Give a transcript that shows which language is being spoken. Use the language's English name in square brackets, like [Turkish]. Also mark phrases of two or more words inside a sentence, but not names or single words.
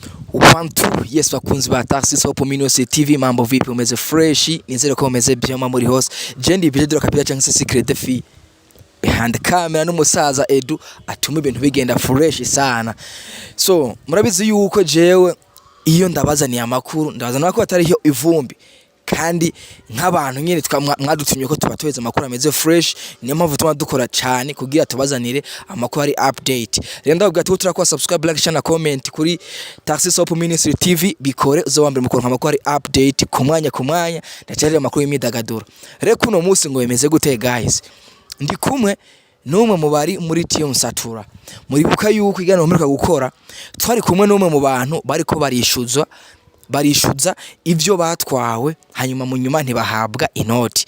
[English] One two, [Rundi] yes bakunzi ba Taxi Sopo Minose TV, [Swahili] mambo vipi, [Rundi] umeze fresh? Nizere ko umeze byoma muri hose. Je ndi Pedro Kapita cyangwa se Secret de Fi [English] behind the camera [Rundi] n'umusaza Edu atuma ibintu bigenda fresh sana. So murabizi yuko jewe iyo ndabazaniye amakuru ndabazana ko atari ivumbi kandi nk'abantu nyene mwadutumye ko tubatoheza amakuru ameze fresh, niyo mpamvu tuma dukora cyane kugira tubazanire amakuru ari update. Rero ndavuga ati turakora [English] subscribe, like, share [Rundi] na comment kuri Taxi Sopo Ministry TV, bikore uzo wambere mukoro amakuru ari update ku mwanya ndacyari amakuru y'imidagaduro. Rero kuno munsi ngo bemeze gute guys? Ndi kumwe n'umwe mu bari muri team Satura. Muribuka yuko igana umurika gukora twari kumwe n'umwe mu bantu bariko barishuza ivyo batwawe hanyuma mu nyuma ntibahabwa inoti.